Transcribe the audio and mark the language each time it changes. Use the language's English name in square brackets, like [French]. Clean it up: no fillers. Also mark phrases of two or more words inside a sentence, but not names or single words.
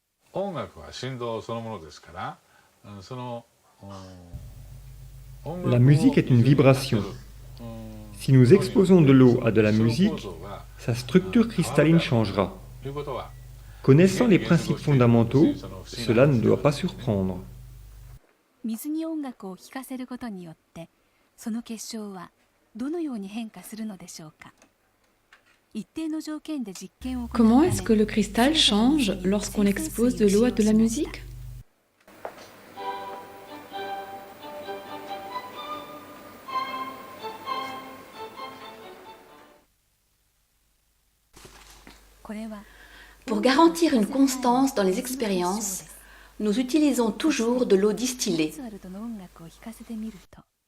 [French] La musique est une vibration. Si nous exposons de l'eau à de la musique, sa structure cristalline changera. Connaissant les principes fondamentaux, cela ne doit pas surprendre. [Japanese] 水に音楽を聴かせることによってその結晶はどのように変化するのでしょうか。一定の条件で実験を行うため [French] Comment est-ce que le cristal change lorsqu'on expose de l'eau à de la musique? [Japanese] これは [French] Pour garantir une constance dans les expériences, nous utilisons toujours de l'eau distillée. [Japanese] リチュアルとの音楽を聴かせてみると